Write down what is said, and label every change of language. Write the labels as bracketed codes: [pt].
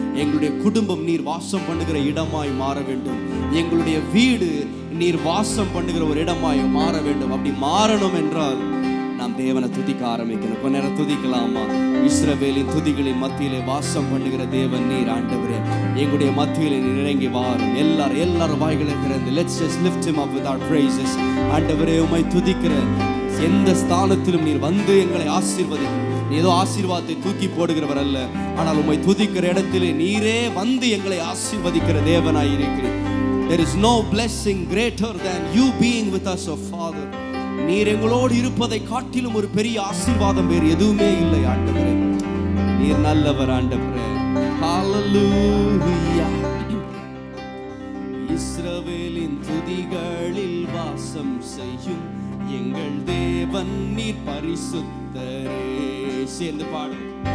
[ta] எங்களுடைய குடும்பம் நீர் வாசம் பண்ணுகிற இடமாய் மாற வேண்டும். எங்களுடைய வீடு நீர் வாசம் பண்ணுகிற ஒரு இடமாய் மாற வேண்டும். அப்படி மாறணும் என்றால் நாம் தேவனை துதிக்க ஆரம்பிக்கணும். கொஞ்ச நேரம் துதிக்கலாமா? இஸ்ரவேலின் துதிகளின் மத்தியிலே வாசம் பண்ணுகிற தேவன் நீர் ஆண்டவரே. எங்களுடைய மத்தியிலே நீர் இறங்கி வாரும். எல்லாரும் வாய்களை திறந்து [en] let's just lift him up with our praises. [ta] ஆண்டவரே, உம்மை துதிக்கிற எந்த ஸ்தானத்திலும் நீர் வந்து எங்களை ஆசீர்வதிக்கும். ஏதோ ஆசீர்வாதத்தை தூக்கி போடுகிறவர் அல்ல, ஆனால் உம்மை துதிக்கிற இடத்திலே நீரே வந்து எங்களை ஆசீர்வதிக்கிற தேவனாய் இருக்கிறீர். [en] There is no blessing greater than you being with us, oh Father. [ta] நீர் எங்களோடு இருப்பதை காட்டிலும் ஒரு பெரிய ஆசீர்வாதம் வேறு எதுவுமே இல்லை ஆண்டவரே. நீர் நல்லவர் ஆண்டவரே. ஹalleluya. இஸ்ரவேலின் துதிகளில் வாசம் செய்யும் எங்கள் தேவன் நீர் பரிசுத்தரே. சேர்ந்து பாடும்.